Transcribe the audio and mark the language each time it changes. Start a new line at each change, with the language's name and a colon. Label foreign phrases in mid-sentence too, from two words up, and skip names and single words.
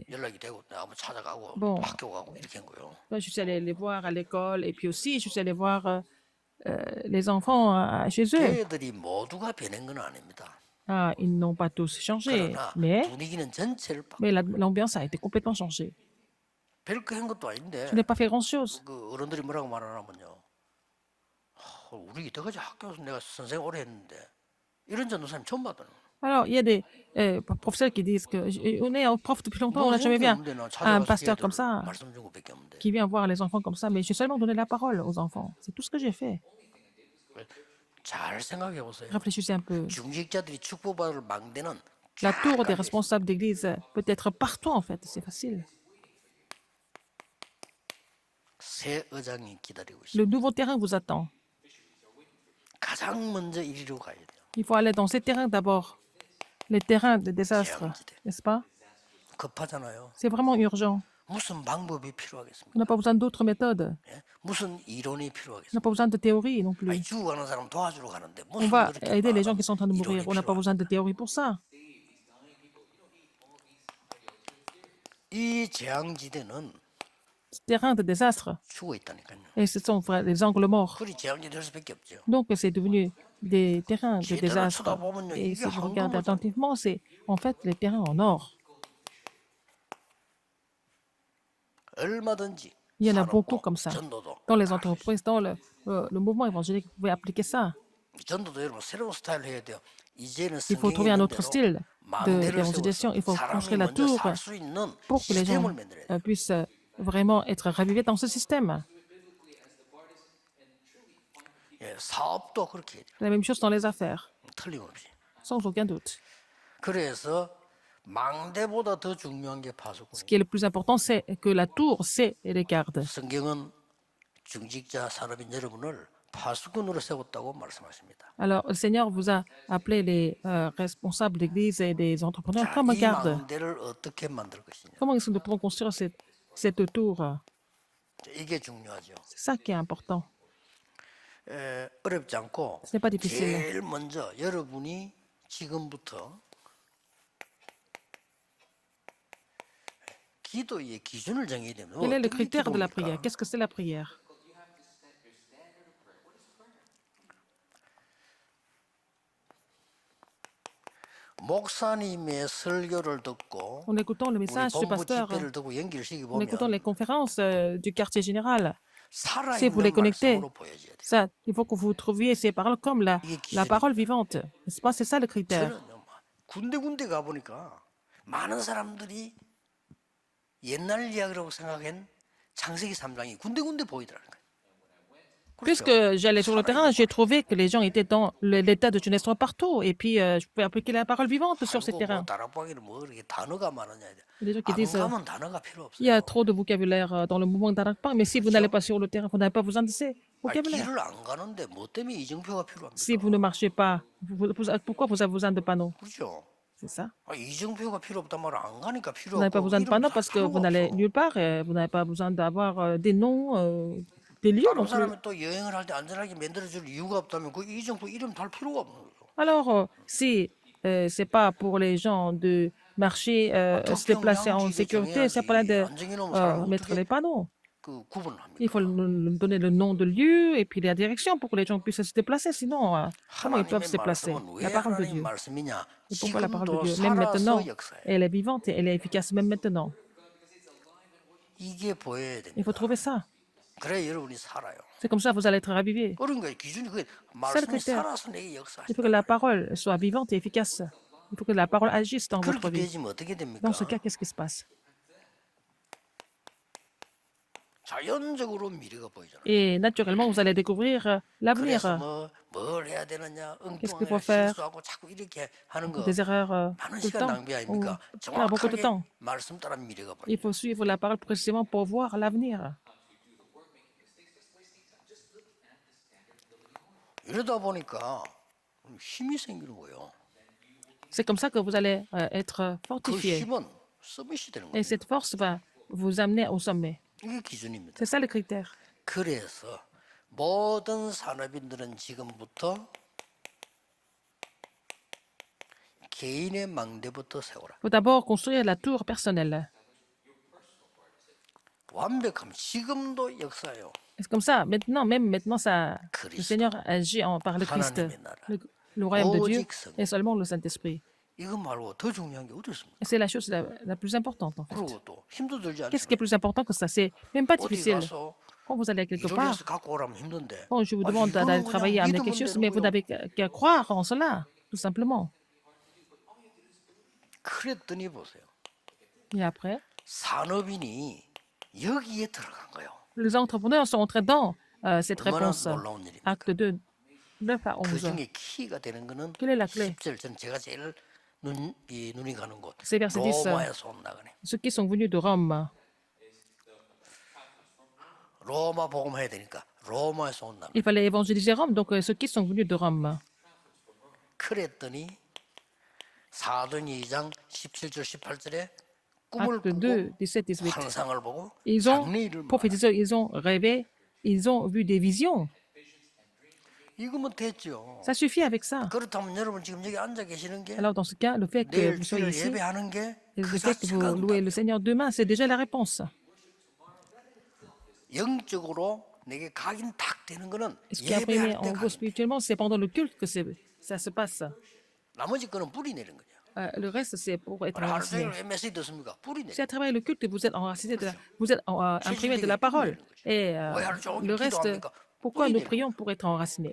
Korean: 연락이 되고 내가 한번 찾아가고
French: Bon.
Korean: 학교 가고 이렇게 한 거예요.
French: je suis allé les voir à l'école et puis aussi je suis allé voir les enfants chez eux.
Korean: 교회들이 모두가 변한 건 아닙니다.
French: Ah, ils n'ont pas tous changé,
Korean: 그러나
French: mais
Korean: 분위기는 전체를
French: l'ambiance a été complètement changée.
Korean: 별거 한 것도 아닌데
French: Je n'ai pas fait grand-chose.
Korean: 그 어른들이 뭐라고 말하냐면요. 우리 이때까지 학교에서 내가 선생 오래 했는데 이런 전도사님 처음 봤다는 거예요.
French: Alors, il y a des professeurs qui disent que on est prof depuis longtemps, on n'a jamais vu un pasteur comme ça,
Korean: 말씀 준 것밖에 없는데
French: qui vient voir les enfants comme ça, mais j'ai seulement donné la parole aux enfants. C'est tout ce que j'ai fait.
Korean: 잘 생각해 보세요.
French: Réfléchissez un peu.
Korean: 중직자들이 축복받을 망대는
French: La tour des responsables d'église peut être partout, en fait. C'est facile.
Korean: 새 의장이 기다리고 있어요.
French: Le nouveau terrain vous attend.
Korean: 가장 먼저 이리로 가야 돼요.
French: Il faut aller dans ces terrains d'abord. Les terrains de désastre, n'est-ce pas?
Korean: 급하잖아요.
French: C'est vraiment urgent.
Korean: 무슨 방법이
French: On
Korean: 필요하겠습니까?
French: n'a pas besoin d'autres méthodes.
Korean: 예? 무슨 이론이
French: On
Korean: 필요하겠습니까?
French: n'a pas besoin de théorie non
Korean: 아니,
French: plus.
Korean: 죽어가는 사람 도와주러 가는데
French: On
Korean: 무슨
French: va
Korean: 그렇게
French: aider les gens
Korean: 많은
French: qui sont en train de mourir.
Korean: 이론이
French: On n'a pas
Korean: 필요하겠어요?
French: besoin de théorie pour ça.
Korean: 이 재앙지대는
French: Ce terrain de désastre,
Korean: 죽어 있다니까요.
French: et ce sont les angles morts.
Korean: 그리 재앙지대일 수밖에 없죠.
French: Donc, c'est devenu des terrains de
Korean: 제대로
French: désastre.
Korean: 쳐다보면요,
French: Et
Korean: 이게
French: si vous regardez
Korean: 황금이잖아요.
French: attentivement, c'est en fait les terrains en or.
Korean: 얼마든지
French: Il y en a
Korean: 산업도,
French: beaucoup comme ça.
Korean: 전도도
French: Dans les entreprises, dans le mouvement évangélique, vous pouvez appliquer ça.
Korean: 전도도 여러분 새로운 스타일 해야 돼요. 이제는
French: Il faut
Korean: 성경에
French: trouver un
Korean: 있는
French: autre
Korean: 대로
French: style
Korean: 망대를
French: d'évangélisation. Il faut
Korean: 세워서
French: construire
Korean: 사람이
French: la
Korean: 먼저
French: tour
Korean: 살 수 있는
French: pour que les gens
Korean: 시스템을 만들어야 돼요.
French: puissent vraiment être ravivés dans ce système.
Korean: 예, 사업도 그렇게 해야 돼요.
French: La même chose dans les affaires,
Korean: 틀림없이.
French: sans aucun doute.
Korean: 그래서 망대보다 더 중요한 게
French: Ce
Korean: 파수꾼이에요.
French: qui est le plus important, c'est que la tour, c'est les gardes.
Korean: 성경은 중직자 산업인 여러분을 파수꾼으로 세웠다고 말씀하십니다.
French: Alors, le Seigneur vous a appelé les responsables d'église et des entrepreneurs
Korean: 자,
French: comme
Korean: 이
French: gardes.
Korean: 망대를 어떻게 만들 것이냐.
French: Comment est-ce que nous pouvons construire cette tour?
Korean: 이게 중요하죠.
French: C'est ça qui est important.
Korean: 어렵지 않고
French: Ce n'est pas difficile.
Korean: 제일 먼저 여러분이 지금부터 기도의 기준을 정해야 됩니다.
French: Quel est le
Korean: 어떻게
French: critère de la prière?
Korean: 기도합니까?
French: Qu'est-ce que c'est la prière?
Korean: 목사님의 설교를 듣고
French: En écoutant le
Korean: 우리
French: message du
Korean: 본부
French: pasteur,
Korean: 집회를 듣고 연결시키
French: en écoutant les
Korean: 보면
French: conférences du quartier général, si vous
Korean: 살아있는
French: les connectez,
Korean: 말씀으로 보여져야 돼요.
French: ça, il faut que vous trouviez ces paroles comme la parole vivante. N'est-ce pas? C'est ça le critère.
Korean: 저는 군데군데 가보니까 많은 사람들이 옛날 이야기라고 생각한 창세기 3장이 군데군데 보이더라는 거예요.
French: Puisque
Korean: 그렇죠?
French: j'allais sur le terrain, j'ai trouvé que les gens étaient dans l'état de jeunesse partout. Et puis, je pouvais appliquer la parole vivante sur ces
Korean: 아이고 뭐
French: terrains.
Korean: 다락방에는 뭐 이렇게 단어가 많으냐.
French: Les gens qui
Korean: 안
French: disent
Korean: 가면 단어가 필요
French: il y a
Korean: 없어요.
French: trop de vocabulaire dans le mouvement d'Arakpa, mais si vous n'allez pas sur le terrain, vous n'avez pas besoin de ces vocabulaires.
Korean: 길을 안 가는데 뭐 때문에 이정표가
French: Si
Korean: 필요합니까?
French: vous ne marchez pas, pourquoi vous avez besoin de panneaux?
Korean: 그렇죠?
French: C'est ça.
Korean: 이정표가 필요 없단 말은 안 가니까 필요
French: Vous n'avez pas
Korean: 없고
French: besoin de
Korean: 이름
French: panneaux
Korean: 살
French: parce que vous
Korean: 필요가
French: n'allez
Korean: 없어.
French: nulle part. Et vous n'avez pas besoin d'avoir des noms, des lieux
Korean: 다른
French: non plus.
Korean: 사람이 또 여행을 할 때 안전하게 만들어줄 이유가 없다면 그 이정표 이름 달 필요가 없는 거죠.
French: Alors, si c'est pas pour les gens de marcher, se déplacer en sécurité, c'est pas là de
Korean: 안정해 놓으면 사람
French: mettre
Korean: 어떻게
French: les panneaux.
Korean: 그 구분을
French: Il faut
Korean: 합니까?
French: donner le nom de lieu et puis la direction pour que les gens puissent se déplacer. Sinon, comment ils peuvent
Korean: 하나님의
French: se déplacer?
Korean: 말씀은 왜
French: La parole de
Korean: 하나님
French: Dieu.
Korean: 말씀이냐?
French: Et pourquoi la parole de
Korean: 지금도
French: Dieu? Même maintenant,
Korean: 살아서 역사해.
French: elle est vivante et elle est efficace même maintenant.
Korean: 이게 보여야
French: Il faut
Korean: 됩니다.
French: trouver ça.
Korean: 그래 여러분이 살아요.
French: C'est comme ça que vous allez être ravivés.
Korean: 그런 거예요. 기준이 그
French: C'est le
Korean: 말씀이
French: critère.
Korean: 살아서 내게 역사하시.
French: Il faut que la parole soit vivante et efficace. Il faut que la parole agisse dans votre
Korean: 그렇게
French: vie.
Korean: 되지면 어떻게 됩니까?
French: Dans ce cas, qu'est-ce qui se passe?
Korean: 자연적으로 미래가 보이잖아요.
French: Et naturellement, vous allez découvrir l'avenir.
Korean: 그래서 뭘 해야 되느냐,
French: Qu'est-ce qu'il faut
Korean: 엉뚱하게
French: faire?
Korean: 실수하고 자꾸 이렇게 하는 거
French: Des erreurs
Korean: 많은
French: tout le
Korean: 시간
French: temps.
Korean: 낭비
French: On
Korean: 아닙니까?
French: perd beaucoup de
Korean: 정확하게
French: temps.
Korean: 말씀 따라 미래가 보여.
French: Il faut suivre la parole précisément pour voir l'avenir.
Korean: 이러다 보니까 힘이 생기는 거예요.
French: C'est comme ça que vous allez être
Korean: 그
French: fortifié.
Korean: 힘은 서밋이 되는
French: Et
Korean: 거예요.
French: cette force va vous amener au sommet.
Korean: 이게 기준입니다.
French: C'est ça le critère.
Korean: 그래서 모든 산업인들은 지금부터 개인의 망대부터 세워라.
French: Il faut d'abord construire la tour personnelle.
Korean: 완벽함. 지금도 역사예요.
French: Et c'est comme ça. Maintenant, même maintenant, ça, le Christ. Seigneur agit par le Christ.
Korean: 하나님의 나라.
French: Le royaume de Dieu
Korean: 오직 성.
French: et seulement le Saint-Esprit.
Korean: 이거 말고 더 중요한 게 어디 있습니까?
French: Et c'est la chose la plus importante, en fait.
Korean: 그리고 또 힘도 들지
French: Qu'est-ce qui est
Korean: 않습니까?
French: plus important que ça? C'est même pas
Korean: 어디
French: difficile.
Korean: 가서
French: Quand vous allez quelque
Korean: 일을
French: part,
Korean: 해서 갖고 오라면 힘든데
French: quand je vous
Korean: 아,
French: demande
Korean: 이거는
French: d'aller
Korean: 그냥
French: travailler, amener
Korean: 믿으면
French: quelque chose,
Korean: 되는
French: mais vous
Korean: 거예요.
French: n'avez qu'à croire en cela, tout simplement.
Korean: 그랬더니 보세요.
French: Et après,
Korean: 산업인이 여기에 들어간 거예요.
French: les entrepreneurs sont entrés dans cette
Korean: 얼마나
French: réponse.
Korean: 놀라운 일입니까?
French: Acte 2, 9 à
Korean: 그
French: 11.
Korean: 중에 키가 되는 거는
French: Quelle est la clé?
Korean: 10절 전 제가 제일 눈이 가는 곳
French: C'est verset 10.
Korean: 로마에서 온다 그래.
French: Ceux qui sont venus de Rome,
Korean: 로마 복음 해야 되니까 로마에서 온다.
French: il fallait évangéliser Rome, donc ceux qui sont venus de Rome.
Korean: 그랬더니 사도행 2장 17절 18절에 꿈을
French: Acte
Korean: 꾸고
French: 2, 17, 18.
Korean: 환상을 보고
French: Ils ont
Korean: 장래일을 말하라.
French: prophétisé, ils ont rêvé, ils ont vu des visions.
Korean: 이거면 됐죠.
French: Ça suffit avec ça.
Korean: 그렇다면 여러분 지금 여기 앉아 계시는 게
French: Alors dans ce cas, le fait que
Korean: 내일
French: vous soyez
Korean: 주일
French: ici,
Korean: 예배하는 게
French: et
Korean: 그
French: le fait que vous
Korean: 자체가
French: louez le Seigneur demain, c'est déjà la réponse.
Korean: 영적으로 내게 각인 탁 되는 거는
French: Ce qui est imprimé
Korean: 예배할 때
French: en vous
Korean: 각인.
French: spirituellement, c'est pendant le culte que ça se passe.
Korean: 나머지 거는 뿌리 내는 거죠.
French: Le reste, c'est pour être
Korean: 하루
French: enraciné.
Korean: 종일 메시지 듣습니까? 뿌리 내는
French: C'est à travers le culte que vous êtes enraciné, vous êtes imprimé de la parole. Et le reste, pourquoi nous prions pour être enracinés?